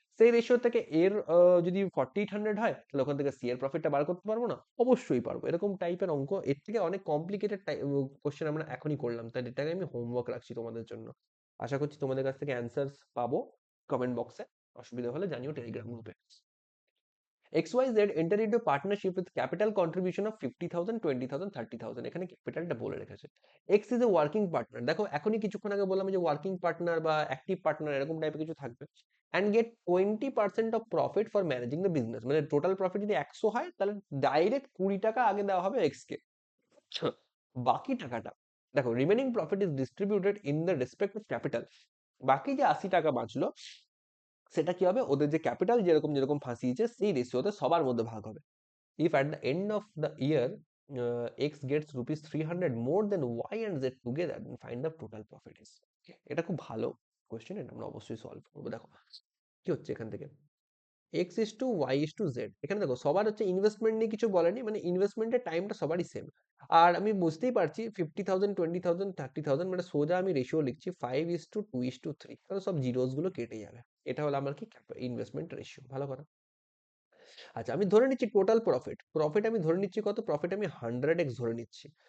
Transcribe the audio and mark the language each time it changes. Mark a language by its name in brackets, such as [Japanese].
[Bangla] সেই রেশিও থেকে এর যদি 4800 হয় তাহলে ওখান থেকে সি এর প্রফিটটা বার করতে পারবো না? অবশ্যই পারবো। এরকম টাইপের অঙ্ক এর থেকে অনেক কমপ্লিকেটেড কোশ্চেন আমরা এখনই করলাম, তাই এটাকে আমি হোমওয়ার্ক রাখছি তোমাদের জন্য। আশা করছি তোমাদের কাছ থেকে অ্যান্সার্স পাবো কমেন্ট বক্সে। অসুবিধা হলে জানিও টেলিগ্রাম গ্রুপে। [English] XYZ enter into partnership with capital contribution of 50,000, 20,000, 30,000। [Bangla] এখানে ক্যাপিটালটা বলে রেখেছে। [English] X is a working partner। [Bangla] দেখো এখনই কিছুক্ষণ আগে বললাম যে ওয়ার্কিং পার্টনার বা অ্যাক্টিভ পার্টনার এরকম টাইপের কিছু থাকবে। [English] and get 20% of profit for managing the business। [Bangla] মানে টোটাল প্রফিট যদি 100 হয় তাহলে ডাইরেক্ট 20 টাকা আগে দেওয়া হবে X কে। বাকি টাকাটা দেখো remaining profit is distributed in the respect of capital. বাকি যে 80 টাকা বাঁচলো সেটা কি হবে, ওদের যে ক্যাপিটাল যেরকম যেরকম ফাঁসিয়েছে সেই রেশিওতে সবার মধ্যে ভাগ হবে। [English] If at the end of the year X gets rupees 300 more than Y and Z together, then find the total profit is। [Bangla] এটা খুব ভালো কোয়েশ্চেন, এটা আমরা অবশ্যই সলভ করবো। দেখো কি হচ্ছে এখান থেকে, X is to Y is to Z। এখানে দেখো সবার হচ্ছে ইনভেস্টমেন্ট নিয়ে কিছু বলেনি, মানে ইনভেস্টমেন্টের টাইমটা সবারই সেম। আর আমি বুঝতেই পারছি 50,000, 20,000, 30,000 মানে সোজা আমি রেশিও লিখছি 5:2:3, তাহলে সব জিরোস গুলো কেটে যাবে। এটা হলো আমার কি ইনভেস্টমেন্ট রেশিও। ভালো কথা। আচ্ছা আমি ধরে নিচ্ছি টোটাল প্রফিট, প্রফিট আমি ধরে নিচ্ছি কত, প্রফিট আমি 100x ধরে নিচ্ছি।